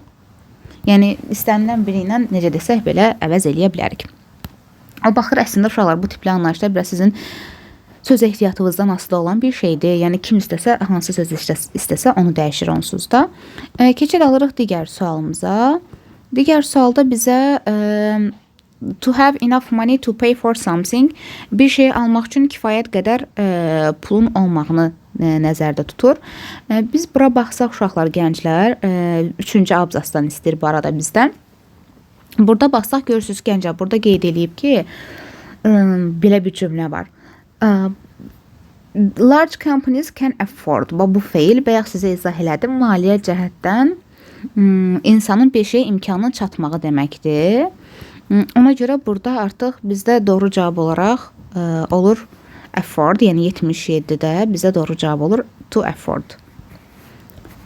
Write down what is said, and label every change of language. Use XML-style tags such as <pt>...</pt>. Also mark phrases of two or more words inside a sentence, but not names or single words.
<az>Yəni istənilən biri ilə necə desək belə əvəz eləyə bilərik. O baxır, əslində uşaqlar, bu tipli anlayışlar biraz sizin söz ehtiyatınızdan asılı olan bir şeydir. Yəni kim istəsə, hansı söz istəsə onu dəyişir onsuz da. Keçid alırıq digər sualımıza. Digər sualda bizə</az> <en>to have enough money to pay for something,</en> <az>bir şey almaq üçün kifayət qədər pulun olmağını nəzərdə tutur. Biz bura baxsaq uşaqlar, gənclər, 3-cü abzasdan istəyir bu arada bizdən. Burada baxsaq görürsünüz gənclər, burada qeyd edib ki, belə bir cümlə var.</az> <en>Large companies can afford.</en> <az>Bu feil, bayaq sizə izah elədim, maliyyə cəhətdən insanın bir şey imkanına çatmağı deməkdir. Ona görə burada artıq bizdə doğru cavab olaraq olur afford, yəni 77-də bizdə doğru cavab olur</az> <en>to afford.</en>